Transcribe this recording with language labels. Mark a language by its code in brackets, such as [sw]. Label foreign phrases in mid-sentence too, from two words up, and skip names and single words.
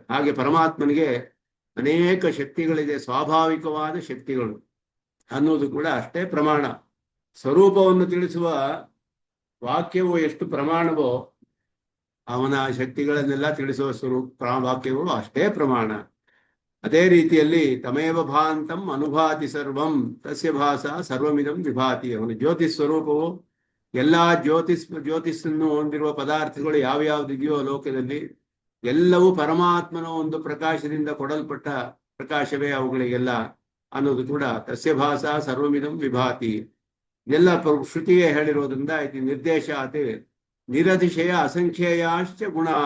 [kn] ಹಾಗೆ ಪರಮಾತ್ಮನಿಗೆ ಅನೇಕ ಶಕ್ತಿಗಳಿದೆ, ಸ್ವಾಭಾವಿಕವಾದ ಶಕ್ತಿಗಳು ಅನ್ನೋದು ಕೂಡ ಅಷ್ಟೇ ಪ್ರಮಾಣ. ಸ್ವರೂಪವನ್ನು ತಿಳಿಸುವ ವಾಕ್ಯವು ಎಷ್ಟು ಪ್ರಮಾಣವೋ, ಅವನ ಶಕ್ತಿಗಳನ್ನೆಲ್ಲ ತಿಳಿಸುವ ವಾಕ್ಯವು ಅಷ್ಟೇ ಪ್ರಮಾಣ. ಅದೇ ರೀತಿಯಲ್ಲಿ [sa] ತಮೇವ ಭಾಂತಂ ಅನುಭಾತಿ ಸರ್ವಂ ತಸ್ಯ ಭಾಸ ಸರ್ವಮಿದಂ ವಿಭಾತಿ. [kn] ಅವನ ಜ್ಯೋತಿಷ್ ಸ್ವರೂಪವು ಎಲ್ಲಾ ಜ್ಯೋತಿಷನ್ನು ಹೊಂದಿರುವ ಪದಾರ್ಥಗಳು ಯಾವ್ಯಾವ್ದಿದೆಯೋ ಲೋಕದಲ್ಲಿ ಎಲ್ಲವೂ ಪರಮಾತ್ಮನ ಒಂದು ಪ್ರಕಾಶದಿಂದ ಕೊಡಲ್ಪಟ್ಟ ಪ್ರಕಾಶವೇ ಅವುಗಳಿಗೆಲ್ಲ ಅನ್ನೋದು ಕೂಡ [sa] ತಸ್ಯ ಭಾಸ ಸರ್ವಮಿದಂ ವಿಭಾತಿ. [kn] ಎಲ್ಲ ಶ್ರುತಿಯೇ ಹೇಳಿರೋದ್ರಿಂದ ಇದು [sa] ನಿರ್ದೇಶಾತ್ ನಿರತಿಶಯ ಅಸಂಖ್ಯೇಯಾಶ್ಚ ಗುಣಾಹ.